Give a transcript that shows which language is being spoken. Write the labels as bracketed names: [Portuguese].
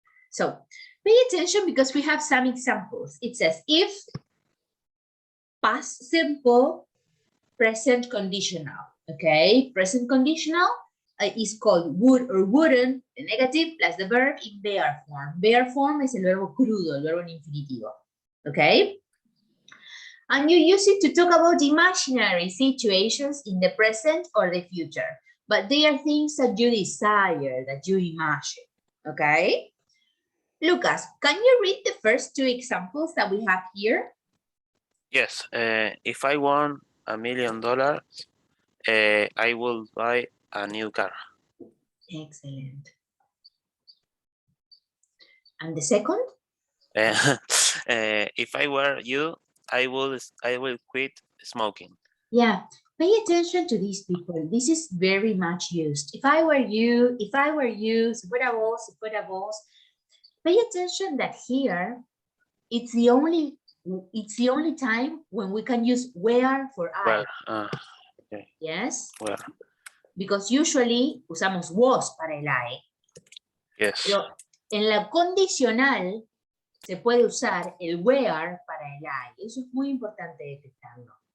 [English] So pay attention because we have some examples. It says if past simple, present conditional. Okay, present conditional is called would or wouldn't, the negative plus the verb in their form. Their form [Spanish] es el verbo crudo, el verbo en infinitivo. [English] Okay? And you use it to talk about imaginary situations in the present or the future. But they are things that you desire, that you imagine. Okay? Lucas, can you read the first two examples that we have here? Yes. If I won $1 million, I will buy a new car. Excellent. And the second? If I were you, I will quit smoking. Yeah, pay attention to these people. This is very much used. If I were you, [Spanish] si fuera vos, [English] pay attention that here, it's the only time when we can use where for I. Well, okay. Yes? Well. Because usually [Spanish] usamos [English] was [Spanish] para el [English] I. Yes. [Spanish] Pero en la condicional se puede usar el where para el I. Eso es muy importante detectarlo.